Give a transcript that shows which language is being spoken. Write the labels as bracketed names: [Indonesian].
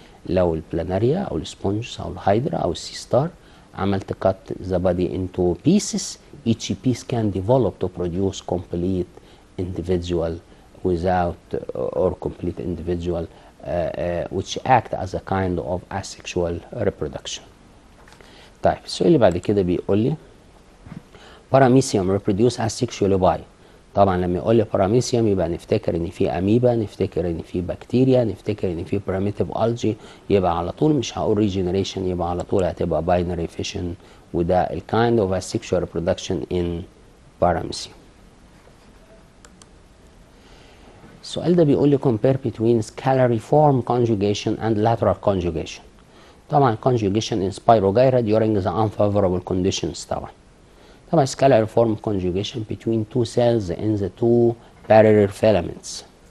[Arabic] لو البلاناريا او السبونجز او الهايدرا او السي ستار عملت [English] cut the body into pieces each piece can develop to produce complete individual without or complete individual which act as a kind of asexual reproduction. [Arabic] طيب السؤال اللي بعد كده بيقول لي [English] paramecium reproduce asexually by. [Arabic] طبعا لما يقول لي باراميسيوم يبقى نفتكر ان في اميبا، نفتكر ان في بكتيريا، نفتكر ان في بريميتيف الجي، يبقى على طول مش هقول ريجنريشن، يبقى على طول هتبقى باينري فيشن، وده الكايند اوف [English] asexual reproduction in paramecium. [Arabic] السؤال ده بيقول لي [English] compare between scalary form conjugation and lateral conjugation. طبعا conjugation in Spirogyra during the unfavorable conditions. طبعا scalar form conjugation between two cells in the two parallel filaments.